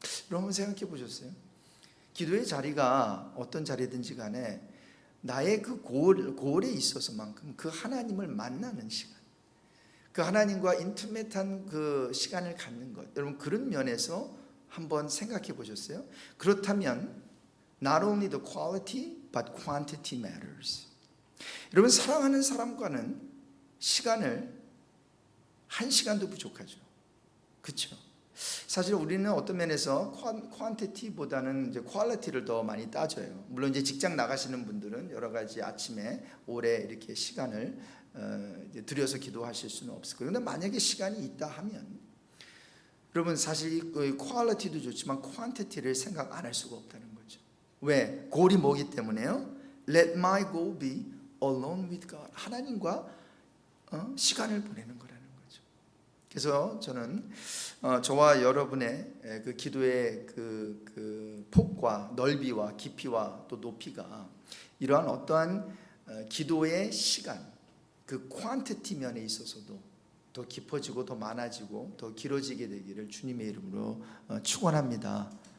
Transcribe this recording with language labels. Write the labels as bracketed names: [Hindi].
[Korean] 여러분 생각해 보셨어요? 기도의 자리가 어떤 자리든지 간에 나의 그 고을에 있어서만큼 그 하나님을 만나는 시간, 그 하나님과 인티메트한 그 시간을 갖는 것, 여러분 그런 면에서 한번 생각해 보셨어요? 그렇다면 [English] not only the quality but quantity matters. [Korean] 여러분, 사랑하는 사람과는 시간을 1시간도 부족하죠. 그렇죠? 사실 우리는 어떤 면에서 퀄런티보다는 이제 퀄리티를 더 많이 따져요. 물론 이제 직장 나가시는 분들은 여러 가지 아침에 오래 이렇게 시간을 들여서 기도하실 수는 없을 거예요. 그런데 만약에 시간이 있다 하면 여러분 사실 퀄리티도 좋지만 퀄런티를 생각 안 할 수가 없다는 거죠. 왜? 골이 뭐기 때문에요? [English] Let my goal be alone with God. [Korean] 하나님과 시간을 보내는 거라는 거죠. 그래서 저는 저와 여러분의 그 기도의 그 폭과 넓이와 깊이와 또 높이가 이러한 어떠한 기도의 시간, 그 퀀티티 면에 있어서도 더 깊어지고 더 많아지고 더 길어지게 되기를 주님의 이름으로 축원합니다.